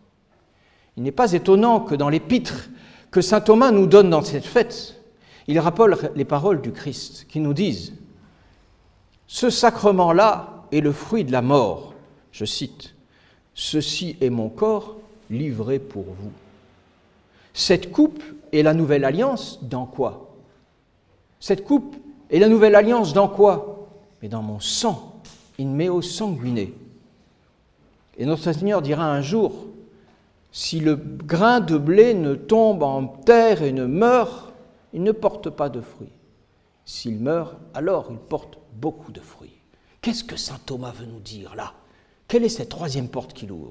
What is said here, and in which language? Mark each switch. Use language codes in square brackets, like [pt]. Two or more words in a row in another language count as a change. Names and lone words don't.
[fr] Il n'est pas étonnant que dans l'épître que saint Thomas nous donne dans cette fête, il rappelle les paroles du Christ qui nous disent « Ce sacrement-là est le fruit de la mort. » Je cite « Ceci est mon corps livré pour vous. » Cette coupe est la nouvelle alliance dans quoi? Cette coupe est la nouvelle alliance dans quoi? Mais dans mon sang, [la] in meo sanguine. [fr] Et notre Seigneur dira un jour, si le grain de blé ne tombe en terre et ne meurt, il ne porte pas de fruits. S'il meurt, alors il porte beaucoup de fruits. Qu'est-ce que saint Thomas veut nous dire là? Quelle est cette troisième porte qu'il ouvre?